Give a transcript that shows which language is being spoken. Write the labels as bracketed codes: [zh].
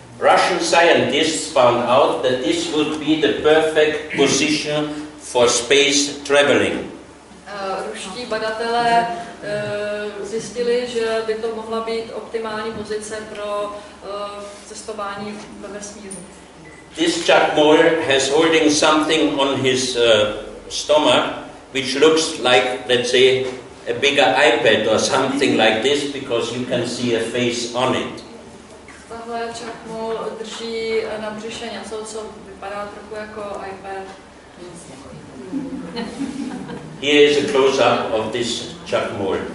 [en] Russian scientists found out that this would be the perfect position for space traveling. [cs] Ruští badatelé zjistili, že by to mohla být optimální pozice pro cestování ve vesmíru. [en] This chakmol has holding something on his stomach, which looks like, let's say, a bigger iPad or something like this, because you can see a face on it. [cs] Tahle chakmol drží na břiše něco, co vypadá trochu jako iPad. [en] Here is a close-up of this chakmol.